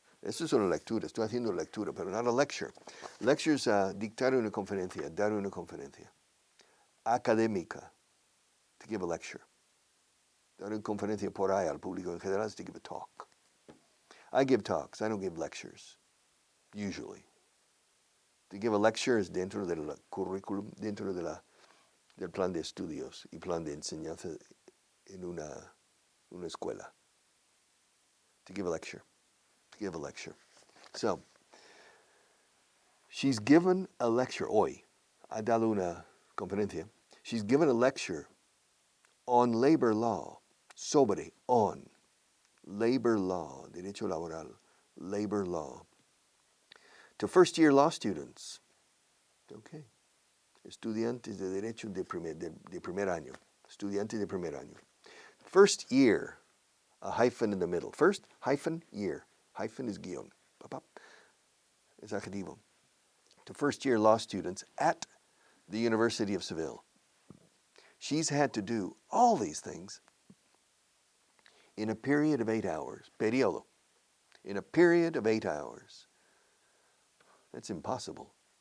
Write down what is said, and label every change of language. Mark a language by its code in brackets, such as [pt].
[es] Eso es una lectura, estoy haciendo lectura, pero [en] not a lecture. [es] Lecture es dictar una conferencia, dar una conferencia. Académica, to give a lecture. Dar una conferencia por ahí al público en general [en] is to give a talk. I give talks, I don't give lectures, usually. [es] To give a lecture es dentro del currículum, dentro del plan de estudios y plan de enseñanza en una escuela. [en] To give a lecture. So, she's given a lecture hoy. [es] Ha dado una conferencia. [en] She's given a lecture on labor law. [es] Sobre, on. Labor law, derecho laboral. Labor law. [en] To first-year law students. Okay. [es] Estudiantes de derecho de primer año. Estudiantes de primer año. [en] First year, a hyphen in the middle. First, hyphen, year. Hyphen is guion. [es] Es adjetivo. [en] To first-year law students at the University of Seville. She's had to do all these things in a period of 8 hours. Periodo. In a period of 8 hours. That's impossible.